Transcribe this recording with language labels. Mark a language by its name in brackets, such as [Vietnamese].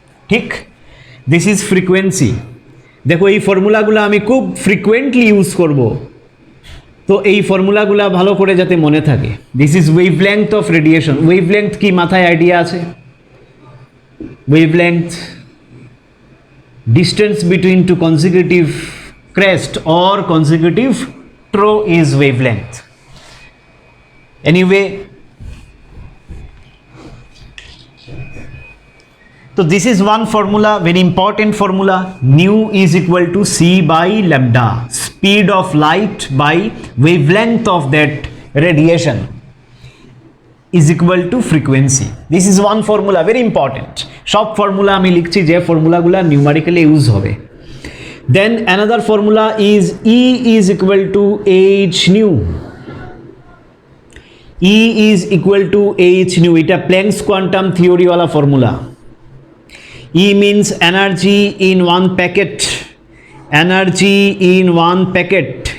[Bangla] ঠিক, [English] This is frequency. [Bangla] দেখো, এই ফর্মুলাগুলো আমি খুব ফ্রিকুয়েন্টলি ইউজ করব, তো এই ফর্মুলাগুলো ভালো করে যাতে মনে থাকে। [English] This is wavelength of radiation. Wavelength [Bangla] কি মাথায় আইডিয়া আছে? [English] Wavelength, distance between two consecutive crest or consecutive trough is wavelength. Anyway, so this is one formula, very important formula. Nu is equal to c by lambda, speed of light by wavelength of that radiation is equal to frequency. This is one formula, very important. [Bangla] সব formula আমি লিখছি যে ফর্মুলাগুলো numerically use হবে। [English] Then another formula is E is equal to h nu. E is equal to h nu, [Bangla] এটা planks quantum theory वाला formula. [English] E means energy in one packet, energy in one packet.